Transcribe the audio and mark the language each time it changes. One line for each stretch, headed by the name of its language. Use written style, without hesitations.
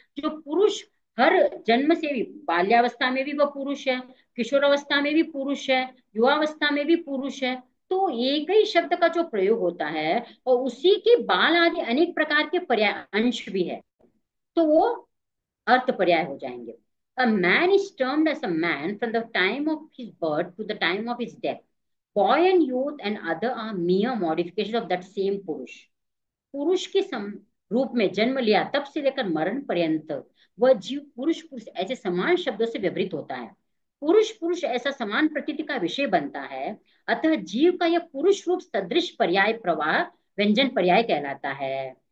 Hindi: जो पुरुष हर जन्म से भी, बाल्यावस्था में भी वह पुरुष है, किशोरावस्था में भी पुरुष है, युवावस्था में भी पुरुष है, तो एक ही शब्द का जो प्रयोग होता है और उसी के बाल आदि अनेक प्रकार के पर्याय अंश भी है, तो वो अर्थ पर्याय हो जाएंगे।
English: A man is termed as a man from the time of his birth to the time of his death. Boy and youth and other are mere modifications of that same पुरुष।
Hindi: पुरुष के रूप में जन्म लिया तब से लेकर मरण पर्यंत वह जीव पुरुष पुरुष ऐसे समान शब्दों से व्यवहृत होता है। पुरुष पुरुष ऐसा समान प्रकृति का विषय बनता है, अतः जीव का यह पुरुष रूप सदृश पर्याय प्रवाह व्यंजन पर्याय कहलाता है।